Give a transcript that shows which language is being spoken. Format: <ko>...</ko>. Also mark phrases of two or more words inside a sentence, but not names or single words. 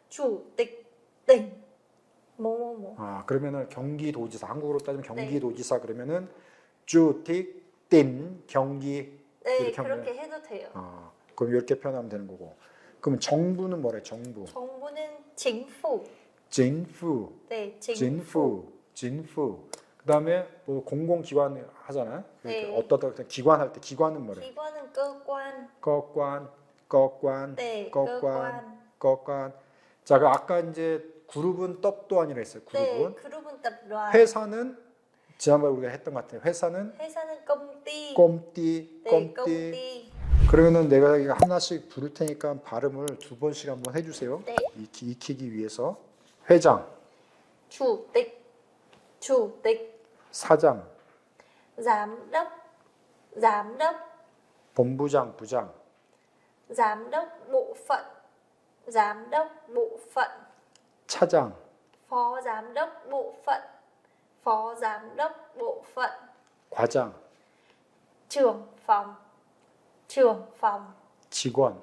<ko>주택 땡 뭐뭐뭐. 아 그러면은 경기도지사 한국으로 따지면 네. 경기도지사 그러면은 주택 띵 경기 네, 이렇게 하면 그렇게 해도 돼요. 아 그럼 이렇게 표현하면 되는 거고 그러면 정부는 뭐래 정부</ko> <vi>정부는 chính phủ.</vi> <ko>진푸 네, 진푸 그다음에 뭐 공공기관 하잖아요. 네. 어떤 기관 할 때 기관은 뭐래</ko> <vi>기관은 cơ quan.</vi> <ko>거관 네, 거관</ko> <vi>cơ quan.</vi> <ko>자, 그 아까 이제 그룹은 떡도안이라 했어요. 네, 그룹은</ko> <vi>그룹은 tập đoàn.</vi> <ko>회사는 지난번에 우리가 했던 것 같아요. 회사는</ko> <vi>회사는 công ty.</vi> <ko>꼼띠 네, 꼼띠</ko> <vi>công ty.</vi> <ko>그러면은 내가 이거 하나씩 부를 테니까 발음을 두 번씩 한번 해주세요. 네. 익히기 위해서 회장,</ko> <vi>chủ tịch,</vi> <ko>사장,</ko> <vi>giám đốc,</vi> <ko>본부장, 부장,</ko> <vi>giám đốc bộ phận,</vi> <ko>차장,</ko> <vi>phó giám đốc bộ phận,</vi> <ko>과장,</ko> <vi>trưởng phòng,</vi> <ko>직원,</ko>